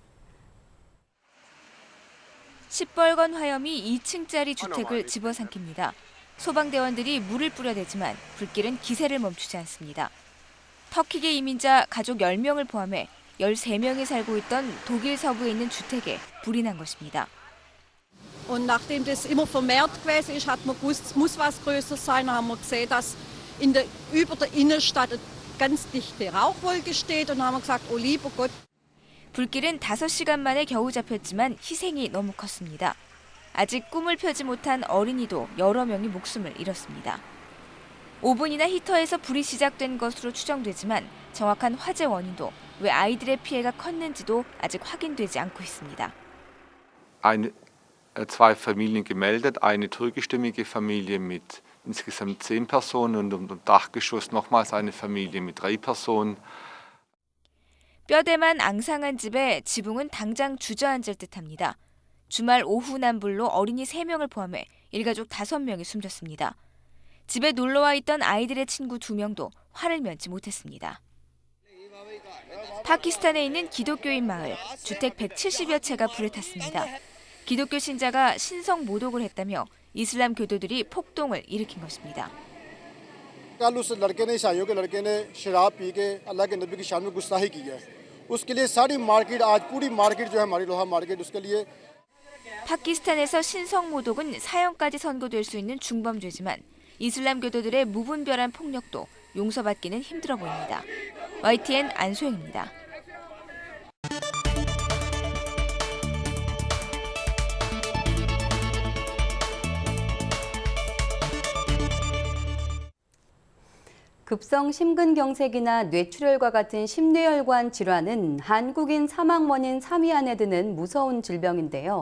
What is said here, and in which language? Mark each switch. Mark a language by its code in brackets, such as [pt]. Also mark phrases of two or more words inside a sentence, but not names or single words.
[ko] 시뻘건 화염이 2층짜리 주택을 집어삼킵니다. 소방대원들이 물을 뿌려대지만 불길은 기세를 멈추지 않습니다. 터키계 이민자 가족 10명을 포함해 13명이 살고 있던 독일 서부에 있는 주택에 불이 난 것입니다. [de] Und nachdem das immer vermehrt gewesen ist, hat man gewusst, es muss was Größeres sein. Dann haben wir gesehen, dass über der Innenstadt eine ganz dichte Rauchwolke steht. Und dann haben wir gesagt, oh lieber Gott. [ko] 불길은 5시간 만에 겨우 잡혔지만 희생이 너무 컸습니다. 아직 꿈을 펴지 못한 어린이도 여러 명이 목숨을 잃었습니다. 오븐이나 히터에서 불이 시작된 것으로 추정되지만 정확한 화재 원인도 왜 아이들의 피해가 컸는지도 아직 확인되지 않고 있습니다. [de] Zwei Familien gemeldet, eine türkischstämmige Familie mit insgesamt 10 Personen und im Dachgeschoss nochmals eine Familie mit 3 Personen. [ko] 뼈대만 앙상한 집에 지붕은 당장 주저앉을 듯합니다. 주말 오후 난불로 어린이 3명을 포함해 일가족 5명이 숨졌습니다. 집에 놀러와 있던 아이들의 친구 2명도 화를 면치 못했습니다. 파키스탄에 있는 기독교인 마을, 주택 170여 채가 불에 탔습니다. 기독교 신자가 신성 모독을 했다며 이슬람 교도들이 폭동을 일으킨 것입니다. [ur] کل اس لڑکے نے عیسائیوں کے لڑکے نے شراب پی کے اللہ کے نبی کی شان میں گستاخی کی ہے اسکے لیے ساری مارکیٹ آج پوری مارکیٹ جو ہے ہماری لوہا مارکیٹ اسکے لیے [ko] 파키스탄에서 신성 모독은 사형까지 선고될 수 있는 중범죄지만 이슬람 교도들의 무분별한 폭력도 용서받기는 힘들어 보입니다. YTN 안소영입니다. 급성 심근경색이나 뇌출혈과 같은 심뇌혈관 질환은 한국인 사망 원인 3위 안에 드는 무서운 질병인데요.